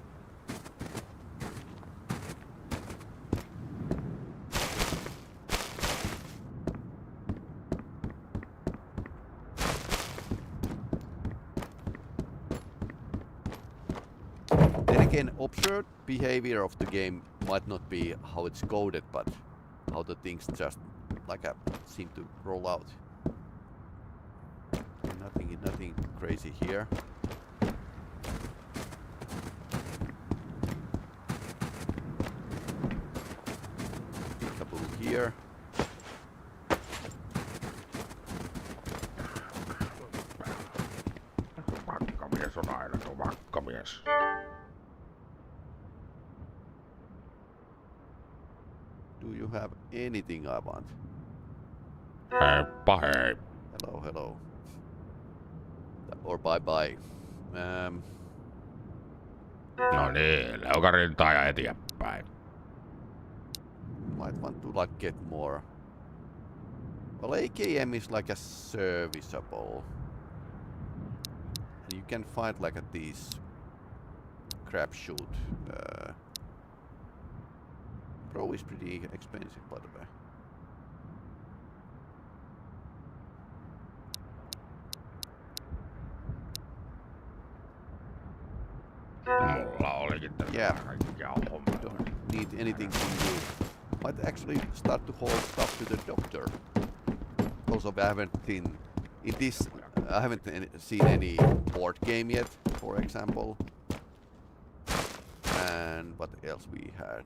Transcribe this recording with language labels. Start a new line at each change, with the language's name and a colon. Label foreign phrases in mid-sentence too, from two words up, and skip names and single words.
English: Then again, observed behavior of the game might not be how it's coded, but how the things just like seem to roll out. Nothing crazy here. Here.
Finnish: Vakkamies on aina tuo vakkamies.
English: Do you have anything I want?
Finnish: Heippa hei.
English: Hello. Or bye.
Finnish: No niin, leukarintaa ja eteenpäin.
English: Might want to like get more. Well, AKM is like a serviceable. And you can find like these crapshoot. Pro is pretty expensive, by the way.
Finnish: Mulla olikin tässä kaikkia hommia.
English: Don't need anything from you. Might actually start to haul stuff to the doctor. Also, I haven't seen any board game yet, for example. And what else we had?